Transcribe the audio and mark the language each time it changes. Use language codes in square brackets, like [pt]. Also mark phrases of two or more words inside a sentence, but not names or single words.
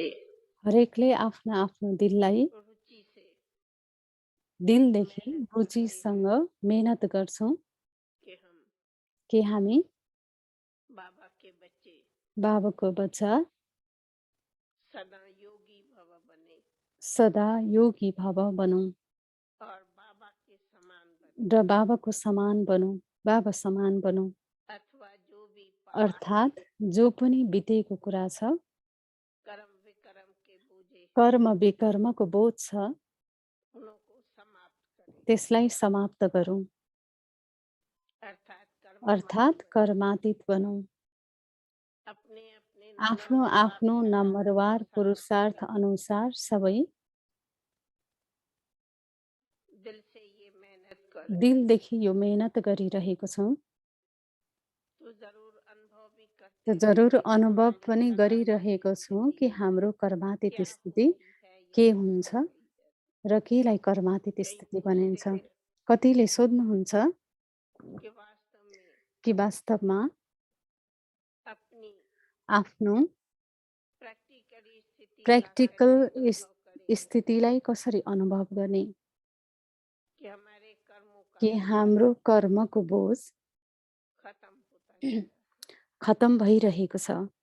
[ne] हरेकले आफ्नो आफ्नो दिललाई [hi] रुचि से [ne] दिलदेखि रुचिसँग मेहनत गर्छौँ कि हामी [hi] बाबा के बच्चे [ne] बाबाको बच्चा [hi] सदा योगी भव बने [ne] सदा योगी भव बनौँ [hi] और बाबा के समान बने, [ne] र बाबाको समान बनौँ, बाबा समान बनौँ। [hi] अथवा जो भी पाप [ne] अर्थात् जो पनि बितेको कुरा छ, [hi] कर्म विकर्म के बोझे [ne] कर्म विकर्मको बोझ छ, [hi] उनको समाप्त करें, [ne] त्यसलाई समाप्त गरौँ। अर्थात् कर्मातीत बनौँ। [hi] अपने अपने [ne] आफ्नो आफ्नो नम्बरवार पुरुषार्थ अनुसार सबै [hi] दिल से ये मेहनत कर [ne] दिलदेखि यो मेहनत गरिरहेको छौँ। [hi] तो जरूर अनुभव भी [ne] त [hi] करते [ne] जरुर अनुभव पनि गरिरहेको छौँ कि हाम्रो कर्मातीत स्थिति के हुन्छ र केलाई कर्मातीत स्थिति भनिन्छ। कतिले सोध्नुहुन्छ कि वास्तवमा आफ्नो प्र्याक्टिकल स्थितिलाई कसरी अनुभव गर्ने, कि हाम्रो कर्मको बोझ खतम भइरहेको छ।